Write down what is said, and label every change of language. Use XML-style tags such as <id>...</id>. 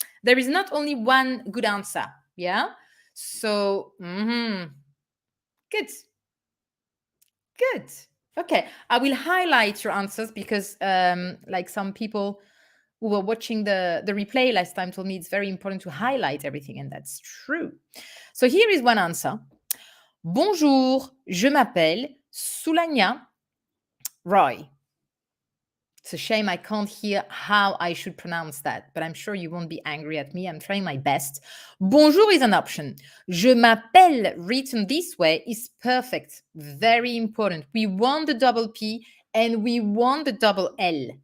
<en>There is not only one good answer, yeah? So, good. Okay, I will highlight your answers because like some people who were watching the replay last time told me it's very important to highlight everything, and that's true. So here is one answer.</en> <fr>Bonjour, je m'appelle Soulania Roy.</fr> <en>It's a shame I can't hear how I should pronounce that, but I'm sure you won't be angry at me. I'm trying my best. Bonjour is an option.</en> <fr>Je m'appelle,</fr> <en>written this way, is perfect. Very important. We want the double P and we want the double L.</en>